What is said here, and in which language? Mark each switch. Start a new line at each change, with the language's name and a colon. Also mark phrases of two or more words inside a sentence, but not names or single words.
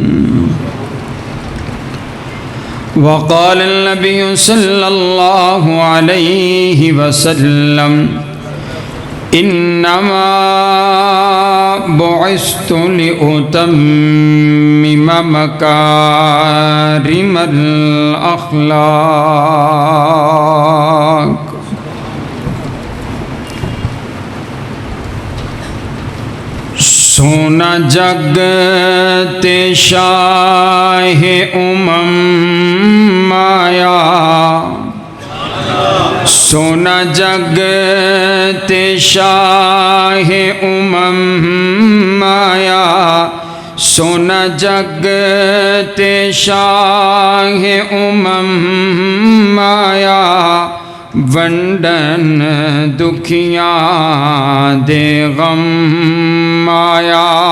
Arabic: وقال النبي صلى الله عليه وسلم: إنما بعثت لأتمم مكارم الأخلاق۔
Punjabi: سونا جگتے شاہ امم مایا سونا جگتے شاہ آیا، سونا جگتے شاہ آیا، ونڈن دکھیاں دے غم آیا۔